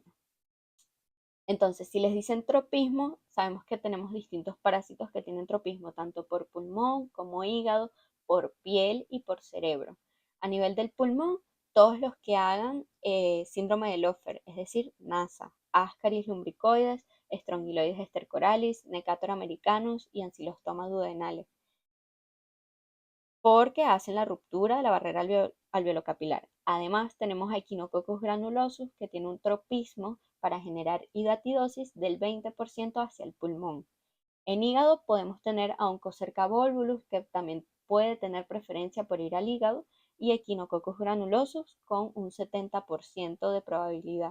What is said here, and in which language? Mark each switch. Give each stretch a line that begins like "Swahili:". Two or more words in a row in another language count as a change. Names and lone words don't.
Spanish: Entonces, si les dicen tropismo, sabemos que tenemos distintos parásitos que tienen tropismo, tanto por pulmón como hígado, por piel y por cerebro. A nivel del pulmón, todos los que hagan síndrome de Lofer, es decir, NASA, Ascaris lumbricoides, Strongyloides estercoralis, Necator americanus y Ancylostoma duodenale, porque hacen la ruptura de la barrera alveolocapilar. Además, tenemos a Echinococcus granulosus, que tiene un tropismo para generar hidatidosis del 20% hacia el pulmón. En hígado podemos tener a Oncocerca volvulus, que también puede tener preferencia por ir al hígado, y Echinococcus granulosus con un 70% de probabilidad.